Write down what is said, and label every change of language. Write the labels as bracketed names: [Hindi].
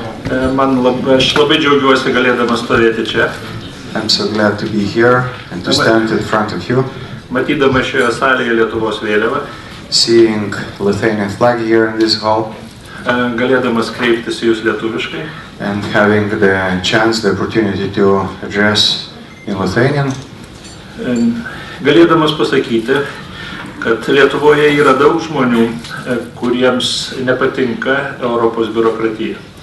[Lithuanian] Aš labai džiaugiuosi galėdamas stovėti čia. [English] I'm so glad to be here and to stand in front of you, [Lithuanian] Matydamas šioje salėje Lietuvos vėliavą, [English] seeing Lithuanian flag here in this hall, [Lithuanian] galėdamas kreiptis į jūs lietuviškai. [English] and having the chance, the opportunity to address in Lithuanian, [Lithuanian] Galėdamas pasakyti, kad Lietuvoje yra daug žmonių, kuriems nepatinka Europos biurokratija.